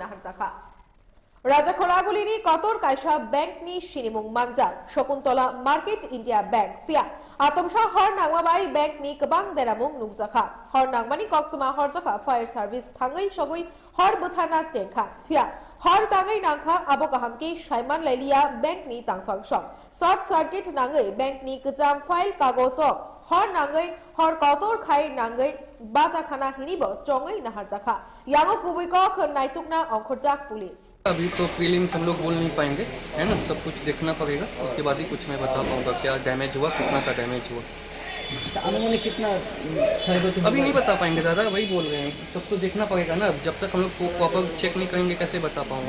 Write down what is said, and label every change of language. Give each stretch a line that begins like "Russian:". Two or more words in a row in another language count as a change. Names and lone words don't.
Kok Borok: হারজাখা রাজকড়াগুলিনি কতর কাইসা ব্যাংকনি সিনিমুং মানজা শকুন্তলা মার্কেট ইন্ডিয়া ব্যাংক ফিয়া আতমসা হর নাংমাবাই ব্যাংকনি কবাং দেরামুং নুকজাখা হর নাংমানি কক্তমা হরজাখা
English: fire service
Kok Borok: থাঙ্গই সগই হর বুথানা চেংখা ফিয়া हर तांगई नांखा आबो काहामके साइमान लाइलिया बैंक नि तांगफांगसम
English: short circuit
Kok Borok: नांगई बैंक नि कजाम फाइल कागजो हर नांगई हर कतोर खाई नांगई बाजा खाना हिनिबो चंगई नहार जाखा यांगो कुबुइको खनाइतुकना अंखरजाक पुलिस।
Hindi: अभी तो प्रीलिम्स हम लोग बोल नहीं पाएंगे, है ना, सब कुछ देखना पड़ेगा, उसके बाद ही कुछ मैं बता पाऊंगा क्या डैमेज हुआ, कितना का डैमेज हुआ। अनुमानित कितना अभी नहीं बता पाएंगे, ज्यादा वही बोल रहे हैं, सब तो देखना पड़ेगा ना, जब तक हम लोग
English: proper check
Hindi: नहीं करेंगे कैसे बता पाऊंगा।